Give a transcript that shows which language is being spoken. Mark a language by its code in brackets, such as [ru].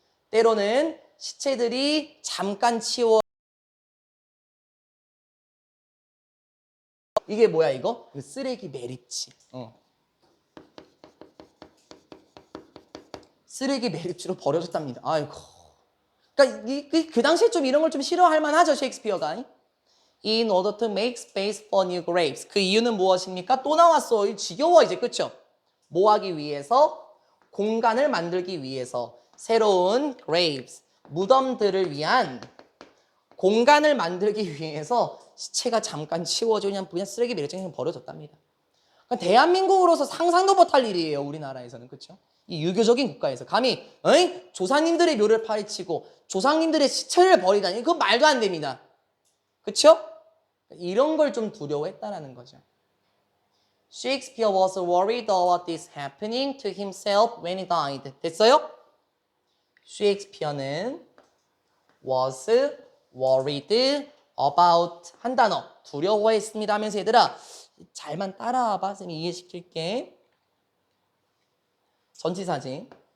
[ko] 때로는 시체들이 잠깐 치워 이게 뭐야 이거? 쓰레기 매립지. 쓰레기 매립지로 버려졌답니다. 아이고. 그러니까 그 당시에 좀 이런 걸 좀 싫어할 만하죠, 셰익스피어가. [en] In order to make space for new graves. [ko] 그 이유는 무엇입니까? 또 나왔어. 지겨워 이제, 그쵸? 뭐 하기 위해서? 공간을 만들기 위해서 새로운 graves, 무덤들을 위한 공간을 만들기 위해서 시체가 잠깐 치워져 그냥 쓰레기 매립장에 버려졌답니다. 그러니까 대한민국으로서 상상도 못할 일이에요. 우리나라에서는. 그렇죠? 이 유교적인 국가에서 감히 조상님들의 묘를 파헤치고 조상님들의 시체를 버리다니 그건 말도 안 됩니다. 그렇죠? 이런 걸 좀 두려워했다라는 거죠. [en] Shakespeare was worried about this happening to himself when he died. [ko] 됐어요? 셰익스피어는 [en] was worried about [ko] 한 단어 두려워했습니다 하면서 얘들아 잘만 따라와봐. 쌤이 이해시킬게. 전치사지.